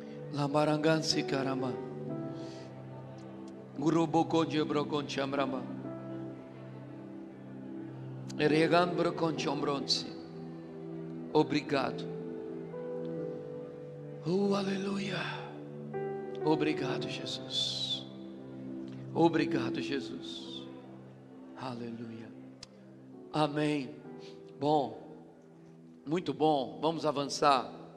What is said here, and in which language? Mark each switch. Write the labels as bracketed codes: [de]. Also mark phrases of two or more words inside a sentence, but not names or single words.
[pt] Lambarangansi karama. Guruboko jebrokon chamrama. Regan brokon chombronsi. Obrigado. Oh, aleluia. Obrigado, Jesus. Obrigado, Jesus. Aleluia. Amém. Bom, muito bom. Vamos avançar.